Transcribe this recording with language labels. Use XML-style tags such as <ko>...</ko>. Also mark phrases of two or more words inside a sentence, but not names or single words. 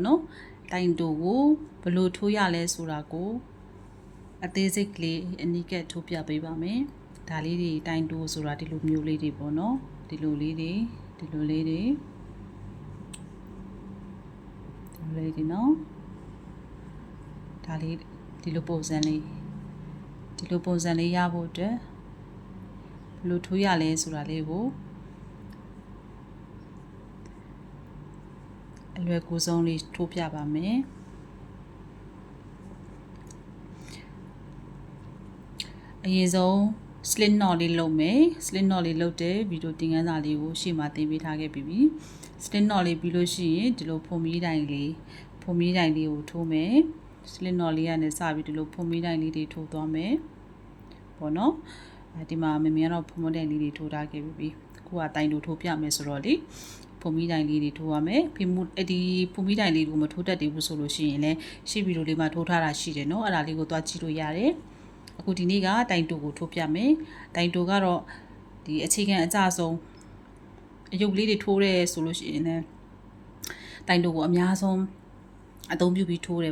<my>နော်တိုင်တိုကိုဘယ်လိုထိုးရလဲဆိုတာကိုအသေးစိတ်ကလေးအနိကထိုးပြပေးပါမယ်ဒါလေးတွေတိုင်တိုဆိုတာဒီလိုမျိုးလေးတွေပေါ့နော်ဒီလိုလေးတွေနော်ဒါလေးဒီလိုပုံစံလေးရဖို့အတွက်ဘယ်လိုထိုးရလဲဆိုတာလေးကို အလွယ်ကူဆုံးလေးထိုးပြပါမယ်အရင်ဆုံး</my> <en>slit knot</en> <my>လေးလုပ်မယ်</my> <en>slit knot</en> <my>လေးလုပ်တဲ့ဗီဒီယိုသင်ခန်းစာလေးကိုရှေ့မှာသင်ပေးထားခဲ့ပြီ</my> <en>slit knot</en> <my>လေးပြီးလို့ ရှိရင်ဒီလိုဖုံမီးတိုင်လေးကိုထိုးမယ်</my> <en>slit knot</en> <my>လေးကနေစပြီးဒီလိုဖုံမီးတိုင်လေးတွေထိုးသွားမယ်ပေါ့နော်ဒီမှာမမေကတော့ဖုံမီးတိုင်လေးတွေထိုးထားခဲ့ပြီအခုကတိုင်တိုထိုးပြမယ်ဆိုတော့လေဖုံမီးတိုင်လေးတွေထိုးရမယ်ဒီဖုံမီးတိုင်လေးကိုမထိုးတတ်သေးဘူးဆိုလို့ရှိရင်လည်းရှေ့ဗီဒီယို လေးမှာထိုးထားတာရှိတယ်နော်အဲ့ဒါလေးကိုသွားကြည့်လို့ရတယ်အခုဒီနေ့ကတိုင်တိုကိုထိုးပြမယ်တိုင်တိုကတော့ဒီအခြေခံအကျဆုံးအယုတ်လေးတွေထိုးရဲဆိုလို့ရှိရင်လည်းတိုင်တိုကိုအများဆုံးအသုံးပြုပြီးထိုးတယ်</my>